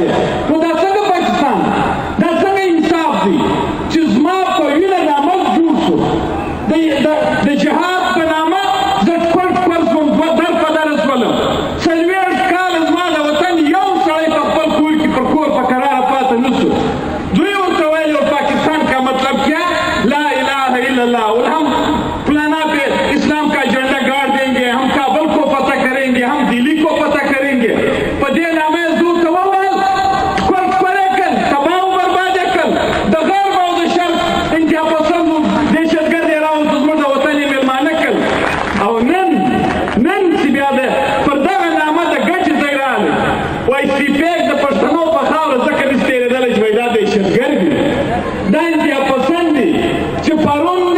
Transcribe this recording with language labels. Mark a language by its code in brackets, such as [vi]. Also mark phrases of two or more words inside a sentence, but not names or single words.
[ps] نو دا څنګه پاکستان، دا څنګه انصاف دی چې زما په وینه دا ملک جوړ شو؟ د جهاد په نامه زه ټکور شوم، در په دره شولم. 40 کاله زما د وطن یو سړی په خپل کور کې پر کور په کراره پاته نه شو. دوی ورته ویل [ur] پاکستان کا مطلب کیا؟ [ar] لا الہ الا اللہ، [ur] اور ہم فلانا پہ اسلام کا جھنڈا گاڑ دیں گے، ہم کابل کو فتح کریں گے، ہم دلی کو فتح کریں گے. [ps] په دې نامه یې زور ته وویل، ښکل کړل، تباه او برباد یې کړل. د غرب او د شرق انتها پسندو دهشتګرد یې راوستو، زموږ د وطن یې مېلمانه کړل. او نن چې بیا پر دغه نامه د ګټې ځای راغلی، وایي سپیک د پښتنو په خاوره ځکه نشي تېرېدلی چې وایي دا دهشتګرد دي، دا انتها پسند دي چې پرون